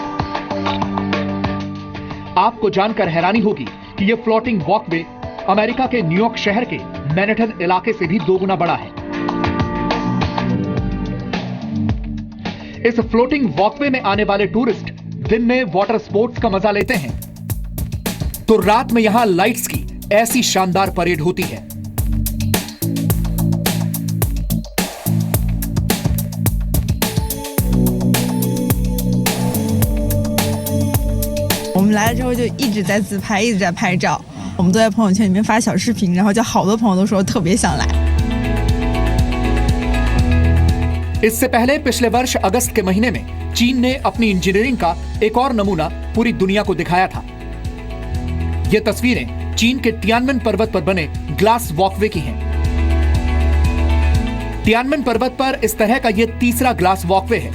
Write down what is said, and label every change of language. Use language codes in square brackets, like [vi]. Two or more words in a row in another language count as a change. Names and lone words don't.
[hi] आपको जानकर हैरानी होगी कि यह [en] floating walkway [hi] अमेरिका के न्यूयॉर्क शहर के मैनहट्टन इलाके से भी 2 गुना बड़ा है। इस [en] floating walkway [hi] में आने वाले टूरिस्ट दिन में [en] water sports [hi] का मजा लेते हैं तो रात में यहां लाइट्स की ऐसी शानदार परेड होती है। [zh] 我们来了之后就一直在自拍，一直在拍照，我们都在朋友圈里面发小视频，然后就好多朋友都说特别想来。 [hi] इससे पहले पिछले वर्ष अगस्त के महीने में चीन ने अपनी इंजीनियरिंग का एक और नमूना पूरी दुनिया को दिखाया था। ये तस्वीरें चीन के तियानमेन पर्वत पर बने [en] glass walkway [hi] की हैं। तियानमेन पर्वत पर इस तरह का यह तीसरा [en] glass walkway [hi] है।